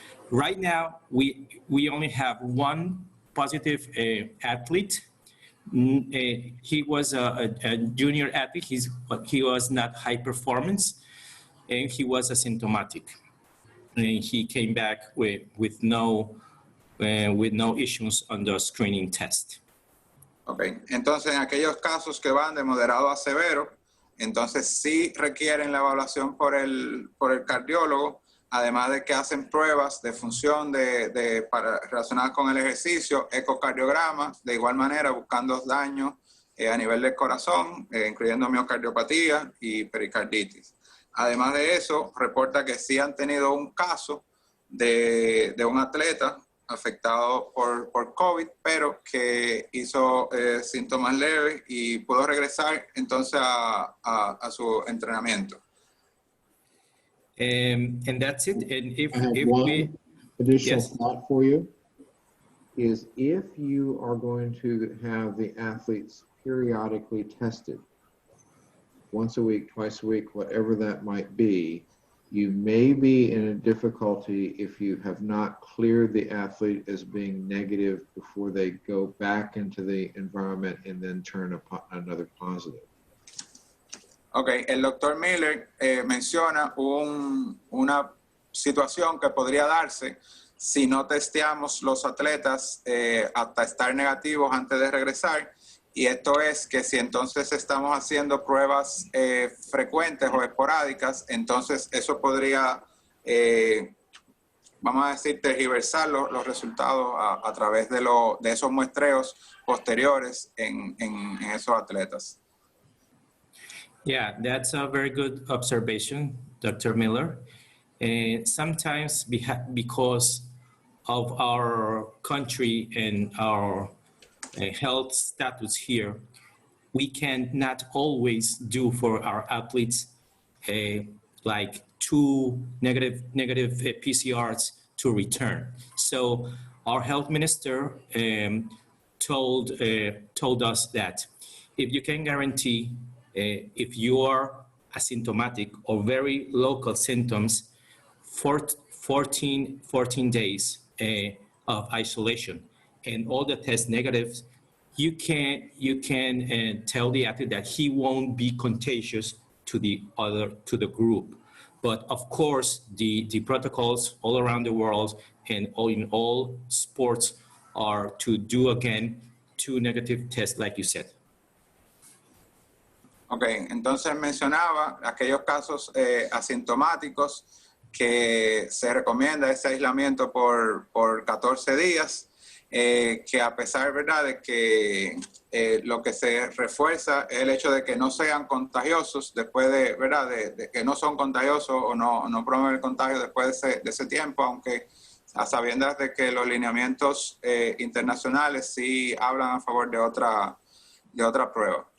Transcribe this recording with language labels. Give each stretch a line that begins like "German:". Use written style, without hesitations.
English: Right now, we only have one positive athlete. He was a junior athlete. He was not high performance, and he was asymptomatic. And he came back with no issues on the screening test.
Spanish: Ok, entonces en aquellos casos que van de moderado a severo, entonces sí requieren la evaluación por el cardiólogo, además de que hacen pruebas de función relacionadas con el ejercicio, ecocardiograma, de igual manera buscando daños a nivel del corazón, incluyendo miocardiopatía y pericarditis. Además de eso, reporta que sí han tenido un caso de un atleta afectado por COVID, pero que hizo síntomas leves y pudo regresar entonces a su entrenamiento.
English: And that's it. And I have one additional thought for you, is if you are going to have the athletes periodically tested, once a week, twice a week, whatever that might be, you may be in a difficulty if you have not cleared the athlete as being negative before they go back into the environment and then turn another positive.
Spanish: Ok, el doctor Miller menciona una situación que podría darse si no testeamos los atletas hasta estar negativos antes de regresar. Y esto es que si entonces estamos haciendo pruebas frecuentes o esporádicas, entonces eso podría, vamos a decir, tergiversar los resultados a través de esos muestreos posteriores en esos atletas.
English: Yeah, that's a very good observation, Dr. Miller. Sometimes because of our country and our health status here, we can not always do for our athletes like 2 negative PCRs to return. So our health minister told us that if you can guarantee if you are asymptomatic or very local symptoms, 14 days of isolation and all the test negatives, you can tell the athlete that he won't be contagious to the group. But of course, the protocols all around the world and in all sports are to do again 2 negative tests, like you said.
Spanish: Ok, entonces mencionaba aquellos casos asintomáticos que se recomienda ese aislamiento por 14 días. que a pesar, ¿verdad?, de que lo que se refuerza es el hecho de que no sean contagiosos después de, ¿verdad?, de que no son contagiosos o no promueven el contagio después de ese tiempo, aunque a sabiendas de que los lineamientos internacionales sí hablan a favor de otra prueba.